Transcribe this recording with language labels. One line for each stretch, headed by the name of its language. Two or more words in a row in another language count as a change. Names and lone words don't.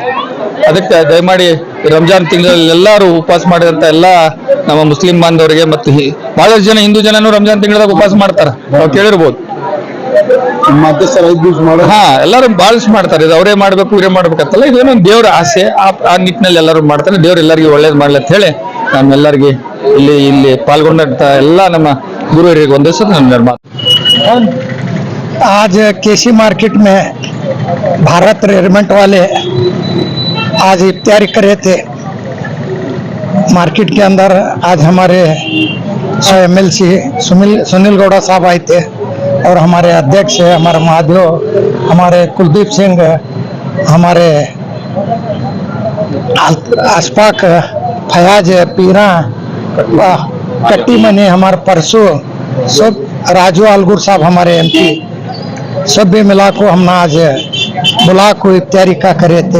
Kannada: ಅದಕ್ಕೆ ದಯಮಾಡಿ ರಂಜಾನ್ ತಿಂಗಳಲ್ಲಿ ಎಲ್ಲರೂ ಉಪವಾಸ ಮಾಡಿದಂತ ಎಲ್ಲ ನಮ್ಮ ಮುಸ್ಲಿಂ ಬಾಂಧವರಿಗೆ ಮತ್ತು ಬಹಳಷ್ಟು ಜನ ಹಿಂದೂ ಜನನು ರಂಜಾನ್ ತಿಂಗಳದಾಗ ಉಪವಾಸ ಮಾಡ್ತಾರ, ನಾವು ಕೇಳಿರ್ಬೋದು. ಎಲ್ಲರೂ ಬಹಳಷ್ಟು ಮಾಡ್ತಾರೆ. ಇದು ಅವರೇ ಮಾಡ್ಬೇಕು ಇವರೇ ಮಾಡ್ಬೇಕಂತಲ್ಲ, ಇದೇನೋ ದೇವರ ಆಸೆ. ಆ ನಿಟ್ಟಿನಲ್ಲಿ ಎಲ್ಲರೂ ಮಾಡ್ತಾರೆ. ದೇವ್ರು ಎಲ್ಲರಿಗೂ ಒಳ್ಳೇದು ಮಾಡ್ಲಿ ಅಂತ ಹೇಳಿ ನಾನು ಎಲ್ಲರಿಗೆ ಇಲ್ಲಿ ಪಾಲ್ಗೊಂಡಂತ ಎಲ್ಲ ನಮ್ಮ ಗುರು ಹಿರಿಯರಿಗೆ ಒಂದೇ ಸಲ ನನ್ನ ಮಾತು.
Hindi: आज केसी मार्केट में भारत रेडीमेड वाले आज इफ्तारी करे थे मार्केट के अंदर. आज हमारे एमएलसी सुनील गौड़ा साहब आए थे और हमारे अध्यक्ष है हमारे महादेव, हमारे कुलदीप सिंह, हमारे अशफाक, फयाज, पीरा, कट्टी मनी, हमारे परसू, सब राजू आलगुर साहब हमारे एमपी, सब भी मिला को हम आज बुला को इफ्तारी का करे थे.